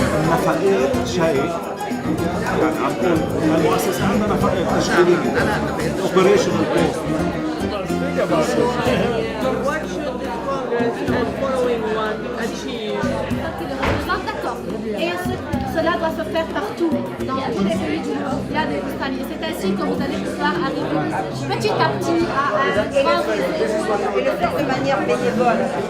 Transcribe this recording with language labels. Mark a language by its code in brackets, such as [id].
[ar] نفقات شيء يعني عم نقول المؤسسة عندنا نفقات تشغيلية [en] operational cost. What should the Congress and following one achieve? [fr] D'accord. Et cela doit se faire partout, dans tous les pays du monde. Il y a des Bustani. C'est ainsi que vous allez pouvoir arriver petit à petit à un grand résultat. Et le faire de manière bénévole.